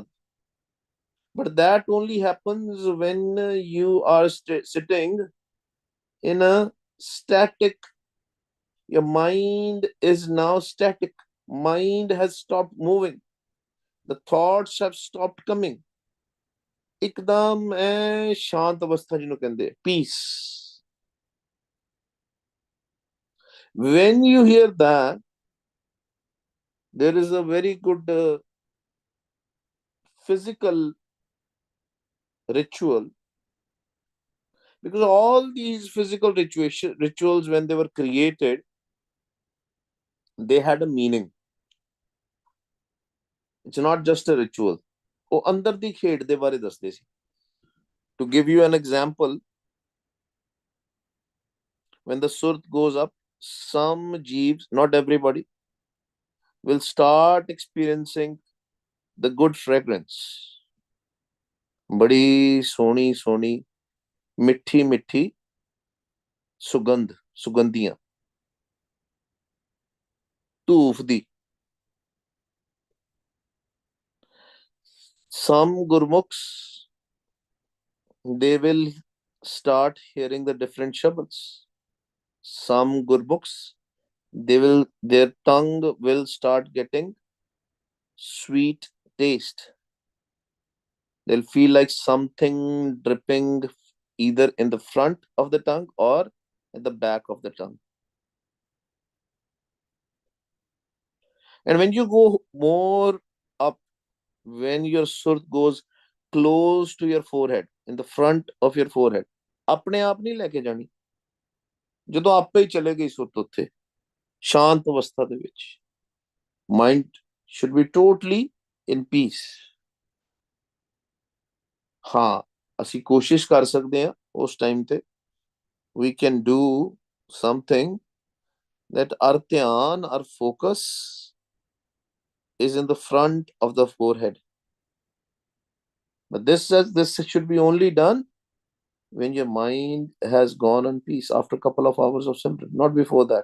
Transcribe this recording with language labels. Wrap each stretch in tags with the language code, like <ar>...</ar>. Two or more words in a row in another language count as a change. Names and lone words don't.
<en>But that only happens when you are sitting in a static. Your mind is now static. Mind has stopped moving. The thoughts have stopped coming.</en> <pa>ਇਕਦਮ ਸ਼ਾਂਤ ਅਵਸਥਾ ਜਿਹਨੂੰ ਕਹਿੰਦੇ,</pa> <en>peace. When you hear that, there is a very good physical ritual, because all these physical rituals, when they were created, they had a meaning. It's not just a ritual.</en> <pa>ਉਹ ਅੰਦਰ ਦੀ ਖੇਡ ਦੇ ਬਾਰੇ ਦੱਸਦੇ ਸੀ.</pa> <en>To give you an example, when the surt goes up, some jeeves, not everybody, will start experiencing the good fragrance.</en> <pa>ਬੜੀ ਸੋਹਣੀ ਸੋਹਣੀ ਮਿੱਠੀ ਮਿੱਠੀ ਸੁਗੰਧੀਆਂ ਧੂਫ ਦੀ.</pa> <en>Some gurmukhs, they will start hearing the different shabads. Some gurmukhs, their tongue will start getting sweet taste. They'll feel like something dripping either in the front of the tongue or at the back of the tongue. And when you go more up, when your surt goes close to your forehead, in the front of your forehead,</en> <pa>ਆਪਣੇ ਆਪ ਨਹੀਂ ਲੈ ਕੇ ਜਾਣੀ, ਜਦੋਂ ਆਪੇ ਹੀ ਚਲੇ ਗਈ ਸੁਰਤ ਉੱਥੇ, ਸ਼ਾਂਤ ਅਵਸਥਾ ਦੇ ਵਿੱਚ</pa> <en>mind should be totally in peace.</en> <pa>ਹਾਂ, ਅਸੀਂ ਕੋਸ਼ਿਸ਼ ਕਰ ਸਕਦੇ ਹਾਂ ਉਸ ਟਾਈਮ ਤੇ</pa> <en>we can do something that our ਧਿਆਨ, our focus is in the front of the forehead. But this should be only done when your mind has gone on peace after a couple of hours of simran, not before that.</en>